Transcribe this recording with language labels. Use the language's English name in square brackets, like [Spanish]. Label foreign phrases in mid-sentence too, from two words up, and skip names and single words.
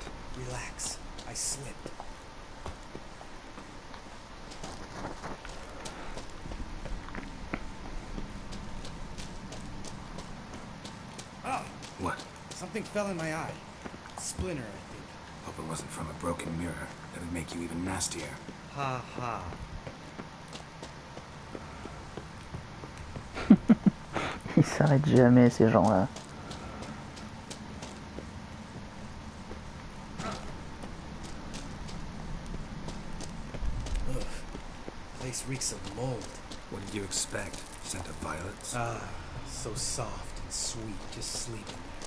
[English] Relax. I slipped. Ah! What? Something fell in my eye. Splinter, I think. Hope it wasn't from a broken mirror. That'd make you even nastier. Ha ha. [French] Ils s'arrêtent jamais, ces gens-là. [English] Place reeks of mold. What did you expect? Scent of violets? Ah, so soft and sweet, just sleeping there.